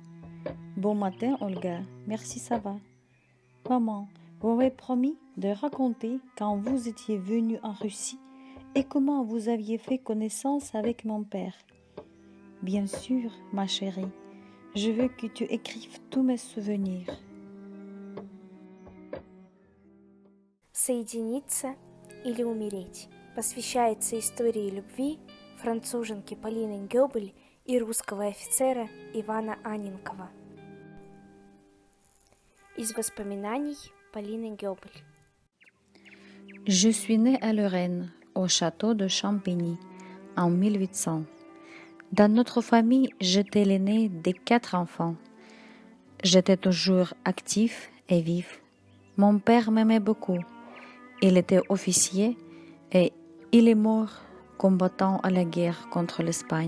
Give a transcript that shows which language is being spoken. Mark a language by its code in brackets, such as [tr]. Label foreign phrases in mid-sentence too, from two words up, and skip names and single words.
[fr] Bon matin, Olga. Merci, ça va. Maman, vous m'avez promis de raconter quand vous étiez venue en Russie et comment vous aviez fait connaissance avec mon père. Bien sûr, ma chérie. Je veux que tu écrives tous mes souvenirs. [ru] «Соединиться или умереть» посвящается истории любви француженки Полины Гёбель и русского офицера Ивана Анненкова. Из воспоминаний Полины Гёбель. [fr] Je suis née à Lorraine, au château de Champigny, en 1800. Dans notre famille, j'étais l'aînée des 4 enfants. J'étais toujours actif et vif. Mon père m'aimait beaucoup. Il était officier et il est mort combattant à la guerre contre l'Espagne.